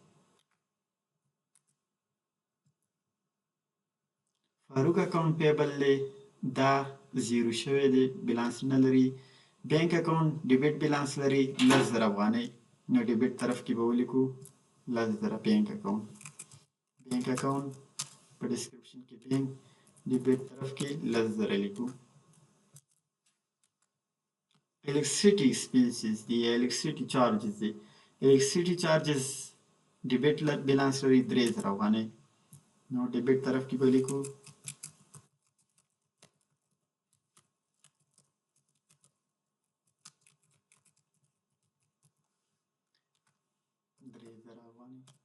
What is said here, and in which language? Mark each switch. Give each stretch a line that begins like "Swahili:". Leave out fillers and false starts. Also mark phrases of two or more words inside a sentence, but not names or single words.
Pashto: فاروق
English: account payable
Pashto: دی دا زیرو شوی دی بیلانس نه لري.
English: bank account debit balance
Pashto: لري 10000 افغانۍ. نو ډیبټ طرف کې به ولیکو 10000
English: bank account. bank account
Pashto: په ډسکرپشن کې
English: bank debit
Pashto: طرف کې 10000 لیکو.
English: electricity expenses
Pashto: دی
English: electricity charges
Pashto: دی
English: electricity charges debit balance
Pashto: لري 3000 افغانۍ. نو ډیبټ طرف کې به لیکو 3000 افغانۍ.